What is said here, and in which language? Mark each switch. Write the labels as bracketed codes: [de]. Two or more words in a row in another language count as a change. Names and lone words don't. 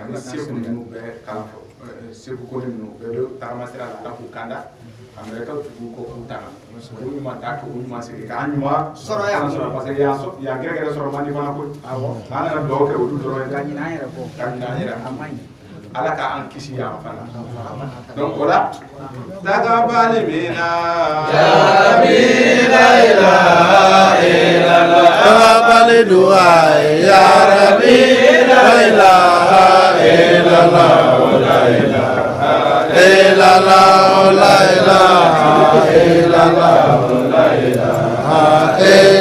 [bm] Ani Segu ninnu bɛɛ kalan fɔ Segu ko ninnu bɛɛ bɛ tagama sira la Ala k'u kanda ka mɛlɛkɛw tugu ko k'u tanga k'u ɲuman ta k'u ɲuman sigi k'an ɲuman sɔrɔ yan [fr] parce que [bm] yan gɛrɛgɛrɛ sɔrɔ man di fana ko awɔ an nana dugawu kɛ olu dɔrɔn ye Ka ɲinɛ an yɛrɛ kɔ. ka ɲinɛ an yɛrɛ A man ɲi. Ala k'an kisi yan fana donc o la tagabali min na [ar] يا رب لا إله إلا الله tagabali دعاء يا رب لا إله إلا الله لا إله إلا الله لا إله إلا الله لا إله